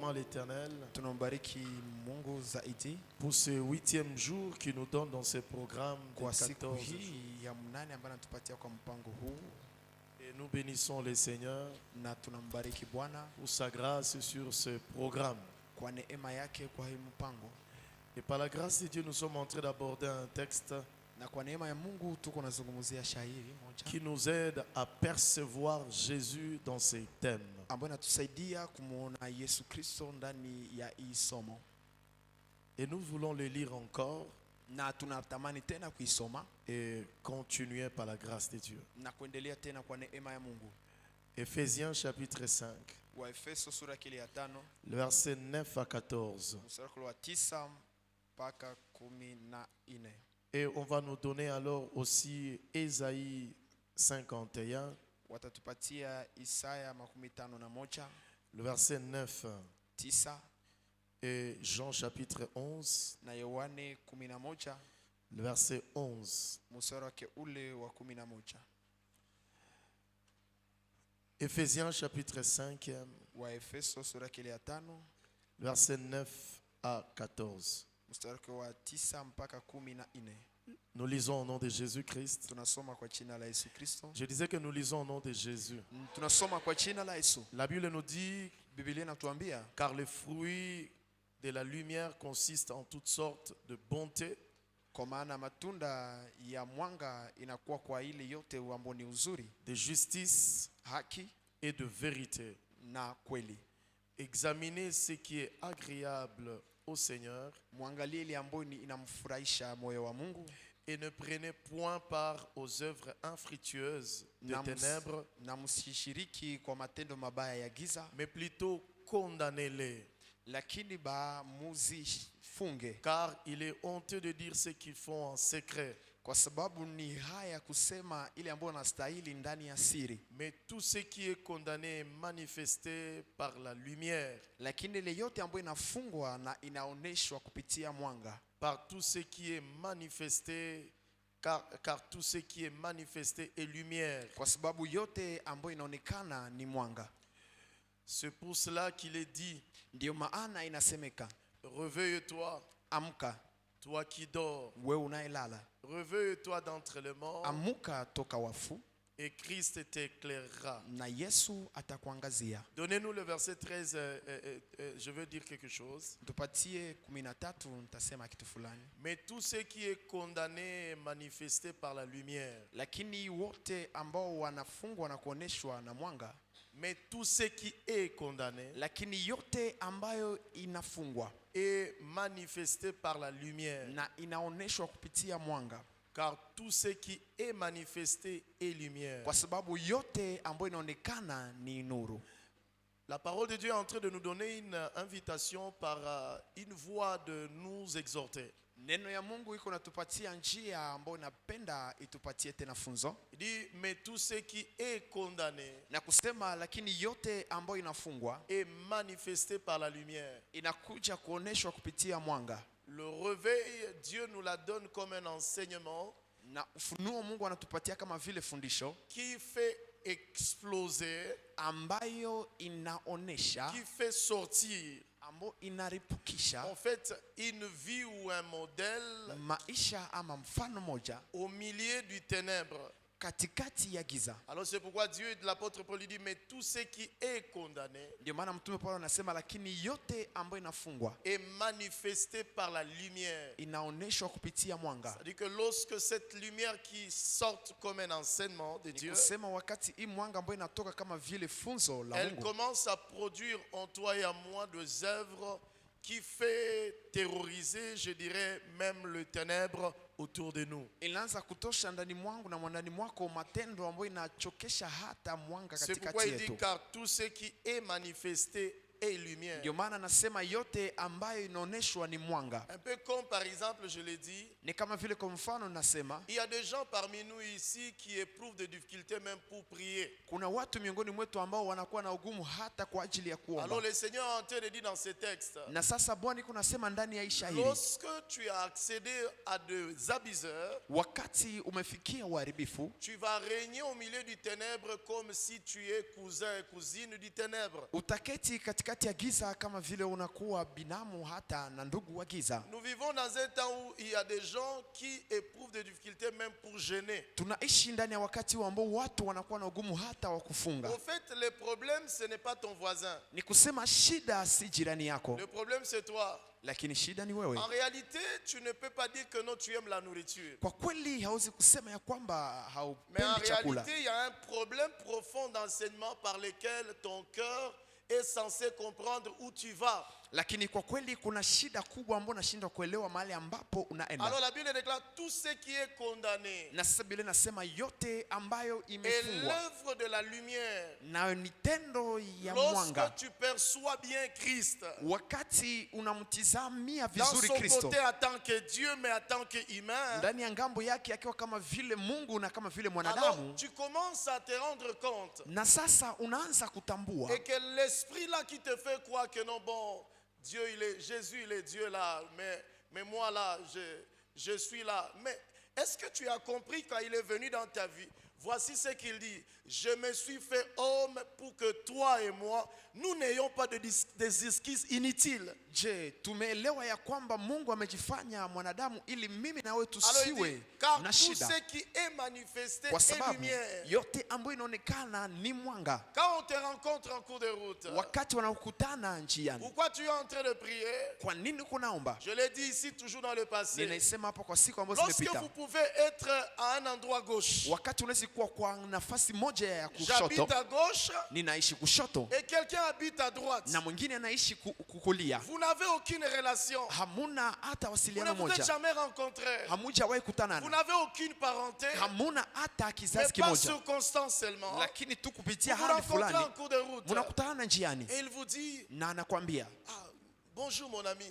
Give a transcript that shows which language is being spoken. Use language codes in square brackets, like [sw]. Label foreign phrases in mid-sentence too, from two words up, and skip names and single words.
[fr] vraiment l'Éternel [sw] Tunambariki Mungu zaidi [fr] pour ce 8e jour qu'il nous donne dans ce programme de [sw] kwa siku [fr] 14 jours. [sw] hii ya mnane ambayo anatupatia kwa mpango huu, [fr] Et nous bénissons le Seigneur [sw] na tunambariki Bwana [fr] pour sa grâce sur ce programme. [sw] kwa neema yake kwa hii mpango, [fr] Et par la grâce de Dieu, nous sommes en train d'aborder un texte [sw] na kwa neema ya Mungu tuko nazungumzia shairi moja [fr] qui nous aide à percevoir Jésus dans ses thèmes. [sw] ambayo inatusaidia kumuona Yesu Kristo ndani ya hii somo, [fr] Et nous voulons le lire encore [sw] na tunatamani tena kuisoma [fr] et continuer par la grâce de Dieu. [sw] na kuendelea tena kwa neema ya Mungu. [fr] Éphésiens chapitre 5, [sw] Waefeso sura ya 5 [fr] le verset 9 à 14. [sw] mstari wa 9 mpaka 14. [fr] Et on va nous donner alors aussi Ésaïe 51, [sw] Watatupatia Isaya 51 [fr] le verset 9, [sw] 9 [fr] et Jean chapitre 11, [sw] na Yohane 11 [fr] le verset 11. [sw] mstari wake ule wa 11. [fr] Éphésiens chapitre 5, [sw] Waefeso sura ya 5 [fr] le verset 9 à 14. [sw] mstari wake wa 9 mpaka 14. [fr] Nous lisons au nom de Jésus-Christ. [sw] Tunasoma kwa jina la Yesu Kristo. [fr] Je disais que nous lisons au nom de Jésus. [sw] Tunasoma kwa jina la Yesu. [fr] La Bible nous dit, [sw] Biblia inatuambia [fr] car le fruit de la lumière consiste en toutes sortes de bonté, [sw] kwa maana matunda ya mwanga inakuwa kwa ile yote ambayo ni uzuri, [fr] de justice [sw] haki [fr] et de vérité. [sw] na kweli. [fr] Examinez ce qui est agréable au Seigneur [sw] Mwangalie ile ambayo inamfurahisha moyo wa Mungu, [fr] et ne prenez point part aux œuvres infructueuses des ténèbres, [sw] na msishiriki kwa matendo mabaya ya giza, [fr] mais plutôt condamnez-les. [sw] lakini muzifunge, [fr] Car il est honteux de dire ce qu'ils font en secret. [sw] kwa sababu ni haya kusema ile ambayo nastahili ndani ya siri. [fr] Mais tout ce qui est condamné est manifesté par la lumière, [sw] Lakini ile yote ambayo inafungwa na inaoneshwa kupitia mwanga, [fr] par tout ce qui est manifesté, car tout ce qui est manifesté est lumière. [sw] kwa sababu yote ambayo inaonekana ni mwanga. [fr] C'est pour cela qu'il est dit, [sw] Ndio maana inasemeka, [fr] réveille-toi, [sw] amka [fr] toi qui dors, [sw] wewe unayelala, [fr] réveille-toi d'entre les morts, [sw] amuka toka wafu, [fr] et Christ t'éclairera. [sw] na Yesu atakuangazia. [fr] Donnez-nous le verset 13, je veux dire quelque chose. [sw] Tupatie 13, nitasema kitu fulani. [fr] Mais tout ce qui est condamné est manifesté par la lumière. [sw] Lakini wote ambao wanafungwa na kuoneshwa na mwanga, [fr] Mais tout ce qui est condamné [sw] lakini yote ambayo inafungwa [fr] est manifesté par la lumière. [sw] na inaoneshwa kupitia mwanga, [fr] Car tout ce qui est manifesté est lumière. [sw] kwa sababu yote ambayo inaonekana ni nuru. [fr] La parole de Dieu est en train de nous donner une invitation par une voie de nous exhorter. [sw] Neno ya Mungu iko natupatia njia ambayo napenda itupatie tena funzo. [fr] Il dit, mais tout ce qui est condamné [sw] Na kusema lakini yote ambayo inafungwa [fr] est manifesté par la lumière. [sw] inakuja kuoneshwa kupitia mwanga. [fr] Le réveil, Dieu nous la donne comme un enseignement [sw] Na ufunuo Mungu anatupatia kama vile fundisho [fr] qui fait exploser, [sw] ambayo inaonesha, [fr] qui fait sortir, [sw] ambayo inaripukisha [fr] en fait, une vie ou un modèle [sw] maisha ama mfano moja [fr] au milieu du ténèbre. [sw] katikati ya giza. [fr] Alors c'est pourquoi Dieu, l'apôtre Paul lui dit, mais tout ce qui est condamné [sw] Ndio maana mtume Paulo anasema lakini yote ambayo inafungwa [fr] est manifesté par la lumière. [sw] inaoneshwa kupitia mwanga. [fr] C'est-à-dire que lorsque cette lumière qui sort comme un enseignement de Dieu, [sw] Kusema wakati hii mwanga ambayo inatoka kama vile funzo la [fr] elle [sw] Mungu, [fr] commence à produire en toi et en moi des œuvres qui fait terroriser, je dirais, même le ténèbre autour de nous. [sw] inaanza kutosha ndani mwangu na ndani mwako matendo ambayo inachokesha hata mwanga [fr] C'est pourquoi [sw] katikati [fr] il dit, [sw] yetu. [fr] car tout ce qui est manifesté est lumière. [sw] Ndio maana nasema yote ambayo inaoneshwa ni mwanga. [fr] Un peu comme par exemple, je l'ai dit, [sw] Ni kama vile kwa mfano nasema, [fr] il y a des gens parmi nous ici qui éprouvent des difficultés même pour prier. [sw] kuna watu miongoni mwetu ambao wanakuwa na ugumu hata kwa ajili ya [fr] Alors [sw] kuomba. [fr] le Seigneur est en train de dire dans ce texte, [sw] Na sasa Bwana iko nasema ndani ya isha hili, [fr] lorsque tu as accédé à des abuseurs, [sw] wakati umefikia uharibifu, [fr] tu vas régner au milieu du ténèbre comme si tu es cousin et cousine du ténèbre. [sw] utaketi katikati ya giza kama vile unakuwa binamu hata na ndugu wa giza. [fr] Nous vivons dans un temps où il y a des gens qui éprouvent des difficultés même pour jeûner. [sw] Tunaishi ndani ya wakati ambao watu wanakuwa na ugumu hata wa kufunga. [fr] Au fait, le problème ce n'est pas ton voisin. [sw] Ni kusema shida si jirani yako. [fr] Le problème c'est toi. [sw] Lakini shida ni wewe. [fr] En réalité, tu ne peux pas dire que non, tu aimes la nourriture. [sw] Kwa kweli hauwezi kusema ya kwamba [fr] Mais en [sw] haupendi chakula. [fr] réalité, il y a un problème profond d'enseignement par lequel ton cœur est censé comprendre où tu vas. [sw] Lakini kwa kweli kuna shida kubwa ambayo unashindwa kuelewa mahali ambapo unaenda. [fr] Alors la Bible déclare tout ce qui est condamné. [sw] Na sasa Biblia inasema yote ambayo [fr] Et [sw] imefungwa [fr] l'œuvre de la lumière. [sw] na ni tendo ya [fr] Lorsque [sw] mwanga. [fr] tu perçois bien Christ [sw] Wakati unamtizamia [fr] dans [sw] vizuri [fr] son [sw] Kristo [fr] côté en tant que Dieu mais en tant qu'humain, [sw] ndani ya ngambo yake akiwa kama vile Mungu na kama vile [fr] alors [sw] mwanadamu, [fr] tu commences à te rendre compte [sw] na sasa unaanza kutambua [fr] et que l'esprit là qui te fait croire que non, bon, Dieu il est, Jésus il est Dieu là, mais moi là je suis là. Mais est-ce que tu as compris quand il est venu dans ta vie? Voici ce qu'il dit: je me suis fait homme pour que toi et moi nous n'ayons pas des excuses inutiles. Je, [sw] tumeelewa ya kwamba Mungu amejifanya mwanadamu ili mimi na wewe [fr] Alors il dit, [sw] tusiwe [fr] car [sw] na [fr] tout [sw] shida, [fr] ce qui est manifesté [sw] kwa [fr] est [sw] sababu [fr] lumière. [sw] yote ambayo inaonekana ni mwanga. [fr] Quand on te rencontre en cours de route, [sw] Wakati wanakutana njiani, [fr] pourquoi tu es en train de prier? [sw] kwa nini kunaomba? [fr] Je l'ai dit ici toujours dans le passé. [sw] Ninaisema hapo kwa siku ambazo [fr] Lorsque [sw] zimepita. [fr] vous pouvez être à un endroit gauche, [sw] Wakati unaweza kuwa kwa nafasi moja ya kushoto, [fr] j'habite à gauche [sw] ninaishi kushoto [fr] et quelqu'un habite à droite, [sw] na mwingine anaishi kukulia, [fr] vous n'avez aucune relation. [sw] hamuna hata [fr] Vous [sw] wasiliano [fr] ne vous êtes [sw] moja, [fr] jamais rencontrés. [sw] hamujawahi [fr] Vous [sw] kutanana, [fr] n'avez aucune parenté, [sw] hamuna hata [fr] mais [sw] kizazi [fr] par [sw] kimoja, [fr] circonstance seulement. [sw] lakini tu [fr] Vous [sw] kupitia [fr] vous [sw] hali [fr] rencontrez en [sw] fulani [fr] cours de route [sw] mnakutana njiani, [fr] et il vous dit: [sw] na anakwambia [fr] bonjour mon ami,